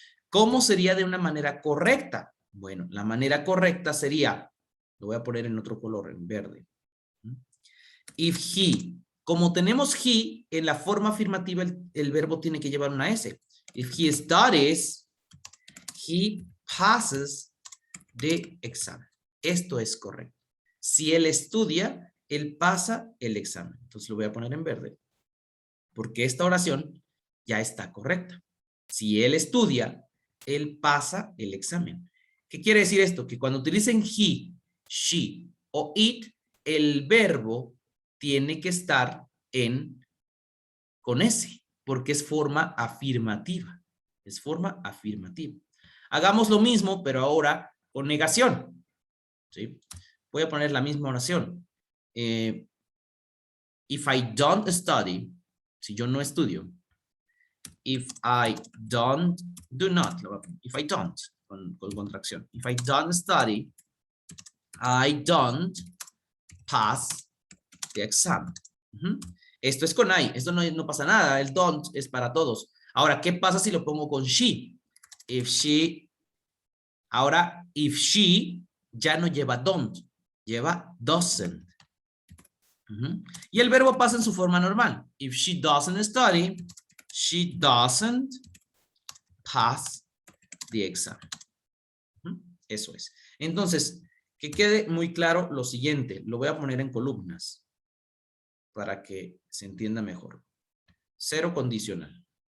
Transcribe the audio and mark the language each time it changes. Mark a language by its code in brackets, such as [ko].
[es] ¿Cómo sería de una manera correcta? Bueno, la manera correcta sería, lo voy a poner en otro color, en verde. [en] If he, [es] como tenemos he, en la forma afirmativa el verbo tiene que llevar una S. [en] If he studies, he passes the exam. [es] Esto es correcto. Si él estudia, él pasa el examen. Entonces lo voy a poner en verde. Porque esta oración ya está correcta. Si él estudia, él pasa el examen. ¿Qué quiere decir esto? Que cuando utilicen he, she o it, el verbo tiene que estar con S, porque es forma afirmativa. Es forma afirmativa. Hagamos lo mismo, pero ahora con negación. ¿Sí? Voy a poner la misma oración. [en] If I don't study, [es] si yo no estudio. [en] If I don't, do not. If I don't, [es] con contracción. [en] If I don't study, I don't pass the exam. [es] Esto es con I, esto no pasa nada, el don't es para todos. Ahora, ¿qué pasa si lo pongo con she? [en] If she, [es] ahora, [en] if she [es] ya no lleva don't, lleva doesn't. Y el verbo pasa en su forma normal. [en] If she doesn't study, she doesn't pass the exam. [es] Eso es. Entonces, que quede muy claro lo siguiente. Lo voy a poner en columnas para que se entienda mejor. Cero condicional.